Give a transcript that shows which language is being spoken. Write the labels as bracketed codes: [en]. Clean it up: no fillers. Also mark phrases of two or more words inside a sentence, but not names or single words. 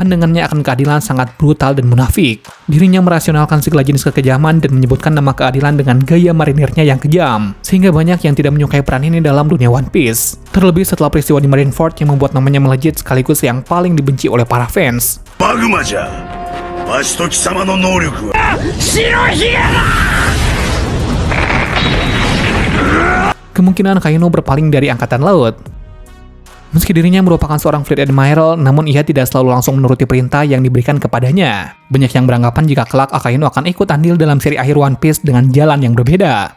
[id] Pandangannya akan keadilan sangat brutal dan munafik. Dirinya merasionalkan segala jenis kekejaman dan menyebutkan nama keadilan dengan gaya marinirnya yang kejam, sehingga banyak yang tidak menyukai peran ini dalam dunia One Piece. Terlebih setelah peristiwa di Marineford yang membuat namanya melejit sekaligus yang paling dibenci oleh para fans. [ja] マグマじゃ。わしと貴様の能力は。白ひげだ。 [id] Kemungkinan Akainu berpaling dari angkatan laut. Meski dirinya merupakan seorang Fleet Admiral, namun ia tidak selalu langsung menuruti perintah yang diberikan kepadanya. Banyak yang beranggapan jika kelak Akainu akan ikut andil dalam seri akhir One Piece dengan jalan yang berbeda.